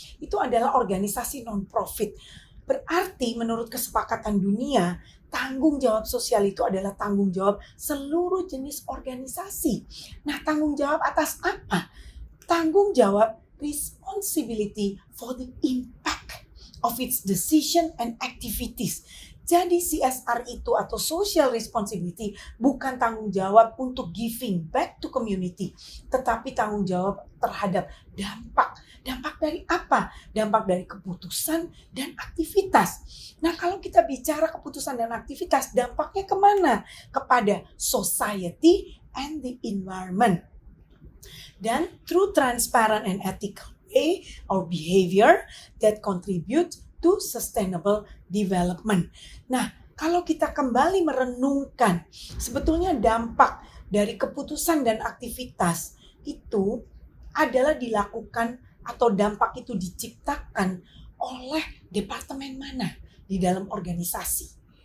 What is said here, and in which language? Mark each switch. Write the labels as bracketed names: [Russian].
[Indonesian] Itu adalah organisasi non-profit. Berarti menurut kesepakatan dunia, tanggung jawab sosial itu adalah tanggung jawab seluruh jenis organisasi. Nah, tanggung jawab atas apa? Tanggung jawab [English] responsibility for the impact of its decision and activities. [Indonesian] Jadi CSR itu atau social responsibility bukan tanggung jawab untuk [English] giving back to community, [Indonesian] tetapi tanggung jawab terhadap dampak. Dampak dari apa? Dampak dari keputusan dan aktivitas. Nah, kalau kita bicara keputusan dan aktivitas, dampaknya kemana? Kepada [English] society and the environment. [Indonesian] Dan [English] through transparent and ethical way or behavior that contribute to sustainable development. [Indonesian] Nah, kalau kita kembali merenungkan sebetulnya dampak dari keputusan dan aktivitas itu adalah dilakukan atau dampak itu diciptakan oleh departemen mana di dalam organisasi.